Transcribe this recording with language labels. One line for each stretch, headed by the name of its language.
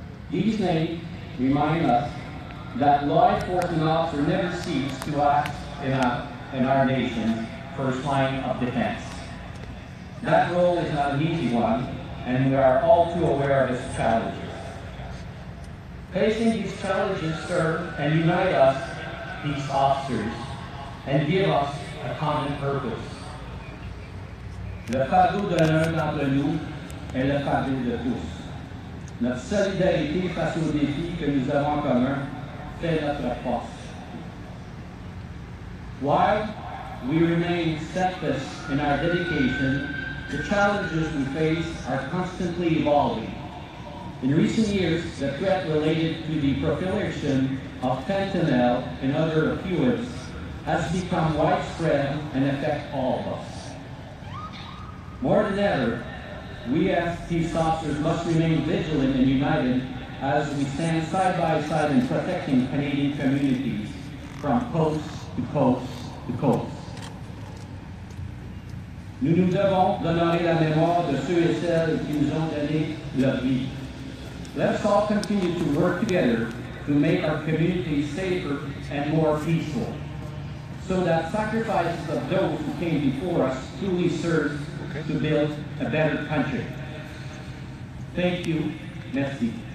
English: These names remind us that law enforcement officers never cease to act in our nation's first line of defense. That role is not an easy one, and we are all too aware of its challenges. Facing these challenges serve and unite us, peace officers, and give us a common purpose.
French: Le fardeau de l'un d'entre nous est le fardeau de tous. Notre solidarité face aux défis que nous avons en commun fait notre force.
English: While we remain steadfast in our dedication, the challenges we face are constantly evolving. In recent years, the threat related to the proliferation of fentanyl and other opioids has become widespread and affects all of us. More than ever, we as peace officers must remain vigilant and united as we stand side by side in protecting Canadian communities from coast to coast to coast.
French: Nous nous devons d'honorer la mémoire de ceux et celles qui nous ont donné leur vie.
English: Let's all continue to work together to make our communities safer and more peaceful, so that sacrifices of those who came before us truly serve to build a better country. Thank you.
French: Merci.